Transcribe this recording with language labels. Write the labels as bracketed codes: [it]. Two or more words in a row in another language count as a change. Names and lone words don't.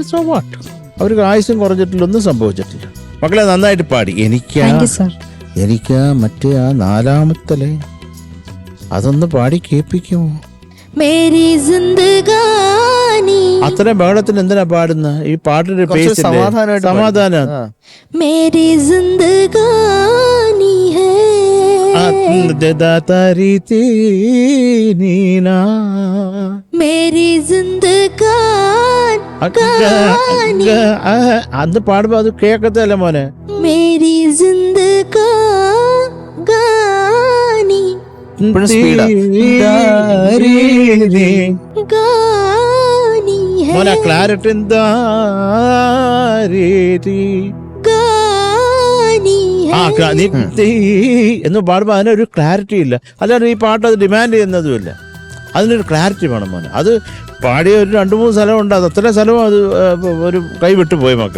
[en] so what, [ml] അവർക്ക് ആയുസും കുറഞ്ഞിട്ടില്ല, ഒന്നും സംഭവിച്ചിട്ടില്ല. മക്കളെ നന്നായിട്ട് പാടി. എനിക്ക് മറ്റേ ആ നാലാമത്തല്ലേ അതൊന്ന് പാടി കേൾപ്പിക്കുമോ? അത്രയും ബഹളത്തിന് എന്തിനാ പാടുന്ന? ഈ പാട്ടിന്റെ പേര് സമാധാനം. [hi] मेरी जिंदगानी है, मेरी जिंदगानी, [ml] അന്ന് പാടുമ്പോ അത് കേക്കത്തല്ലേ മോനെ? [hi] मेरी जिंदगानी गानी है, [ml] മോനെ ക്ലാരിറ്റി [hi] गानी [ml] നീ എന്ന് പാടുമ്പോൾ അതിനൊരു ക്ലാരിറ്റി ഇല്ല. അല്ലാതെ ഈ പാട്ട് അത് ഡിമാൻഡ് ചെയ്യുന്നതുമില്ല. അതിനൊരു ക്ലാരിറ്റി വേണം മോനെ. അത് പാടിയ ഒരു 2-3 സ്ഥലമുണ്ട്, അത് അത്ര സ്ഥലവും അത് ഒരു കൈ വിട്ടു പോയി മക്കൾക്ക്.